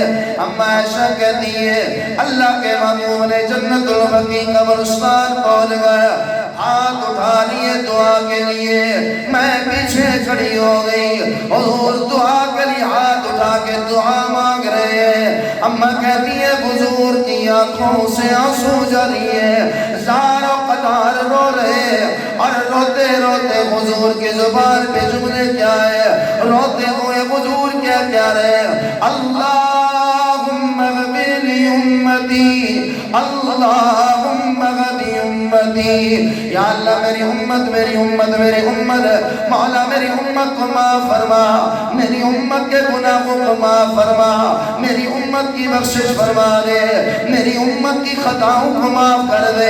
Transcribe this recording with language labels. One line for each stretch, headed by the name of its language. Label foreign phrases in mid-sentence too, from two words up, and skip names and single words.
Urdu: اما عائشہ کہتی ہے اللہ کے محبوب نے جنت البقیع قبرستان پہنچ گیا، ہاتھ اٹھا لیے دعا کے لیے، میں پیچھے کھڑی ہو گئی، حضور دعا کے لیے ہاتھ اٹھا کے دعا مانگ رہے ہیں۔ اما کہتی ہے حضور کی آنکھوں سے آنسو جاری ہے، زار و قطار رو رہے، اور روتے روتے حضور کی زبان پہ جملے کیا ہے؟ روتے ہوئے حضور کیا کہہ رہے ہیں؟
Arabic: اللہم اغفر لی امتی، اللہم اغفر لی امتی،
Urdu: یا اللہ میری امت میری امت میری امت، مولا میری امت کو معاف فرما، میری امت کے گناہوں کو معاف فرما، میری امت کی بخشش فرما دے، میری امت کی خطاؤں کو معاف کر دے۔